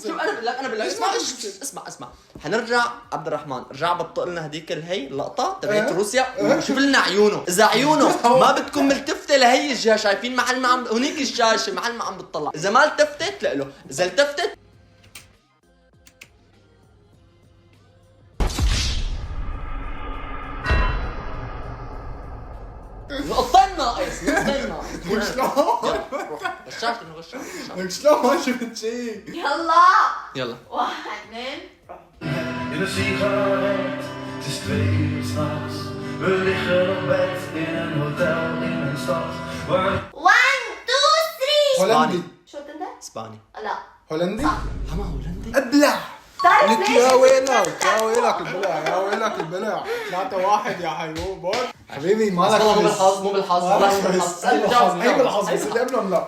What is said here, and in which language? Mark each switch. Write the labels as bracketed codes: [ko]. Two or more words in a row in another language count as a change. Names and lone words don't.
[ar] شوف انا بقول لك اسمع حنرجع عبد الرحمن، رجع بطق لنا هديك الهي اللقطة تبعت روسيا وشوف لنا عيونه، إذا عيونه ما بتكون ملتفتة لهي الجهة، شايفين محل ما عم هونيك الشاشة محل ما عم بتطلع، إذا ما التفتت لا له، إذا التفتت نقطتين ناقص. شلون؟ غشاش غشاش. لك شلون ما شفت شيء؟ يلا يلا 1 2 [nl] In een sigaret, het is 2 uur s'nachts. We liggen op bed in een hotel in een stad waar [ar] 1 2 3. هولندي. شو قلت انت؟ اسباني. لا هولندي؟ حما هولندي. ابلع. بتعرف لك ليش؟ يا ويلك يا ويلك البلع يا ويلك البلع 3-1 يا حيوان بوت حبيبي مالك مو بالحظ مو بالحظ هي بالحظ بس اللي قبلهم لا